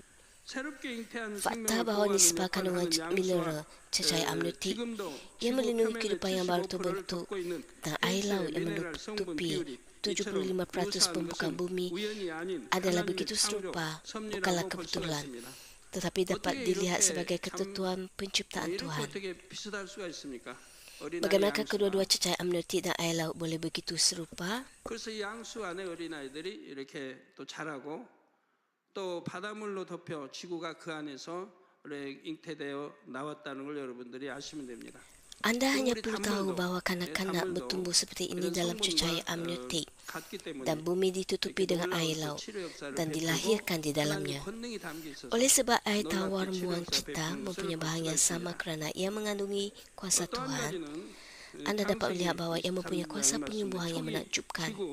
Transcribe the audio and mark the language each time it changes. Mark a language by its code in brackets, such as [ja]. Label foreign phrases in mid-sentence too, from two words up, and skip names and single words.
[ms] Fakta bahawa nisbah kandungan mineral cecair amniotik yang melindungi kehidupan yang baru terbentuk dan air laut yang menutupi 75% permukaan bumi adalah begitu serupa, bukanlah kebetulan, tetapi dapat dilihat sebagai ketentuan penciptaan Tuhan. Bagaimanakah kedua-dua cecair amniotik dan air laut boleh begitu serupa? [ko] 그래서 이 양수 안에 어린아이들이 이렇게 또 자라고 또 바닷물로 덮여 지구가 그 안에서 잉태되어 나왔다는 걸 여러분들이 아시면 됩니다. [ms] Anda hanya perlu tahu bahawa kanak-kanak bertumbuh seperti ini dalam cecair amniotik dan bumi ditutupi dengan air laut dan dilahirkan di dalamnya. Oleh sebab air tawar muang kita mempunyai bahan yang sama kerana ia mengandungi kuasa Tuhan, anda dapat melihat bahawa ia mempunyai kuasa penyembuhan yang menakjubkan.